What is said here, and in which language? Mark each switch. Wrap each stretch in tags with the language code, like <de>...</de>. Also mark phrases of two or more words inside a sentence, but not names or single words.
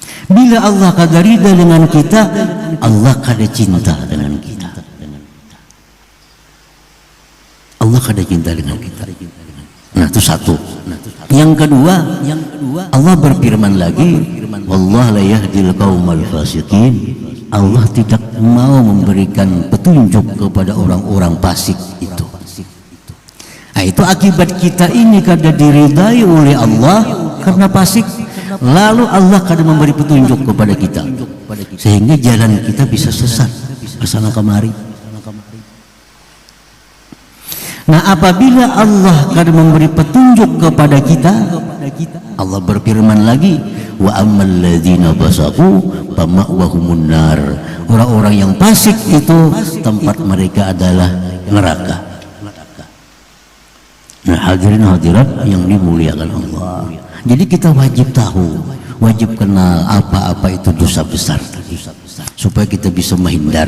<id>Bila Allah kada ridha dengan kita, Allah kada cinta dengan kita. Allah kada cinta dengan kita. Nah, itu satu. Yang kedua, Allah berfirman lagi,</id> <ar>wallahu la yahdil qaumal fasiqin.</ar> <id>Allah tidak mau memberikan petunjuk kepada orang-orang fasik itu. Nah, itu akibat kita ini kada diridai oleh Allah karena fasik. Lalu Allah kadang memberi petunjuk kepada kita sehingga jalan kita bisa sesat kesana kemari. Nah, apabila Allah kadang memberi petunjuk kepada kita, Allah berfirman lagi,</id> <ar>wa ammal ladzina fasaqu fama'wahumun nar.</ar> <id>Orang-orang yang fasik itu tempat mereka adalah neraka. Nah, hadirin hadirat yang dimuliakan Allah. Jadi kita wajib tahu, wajib kenal apa-apa itu dosa besar, supaya kita bisa menghindar.</id>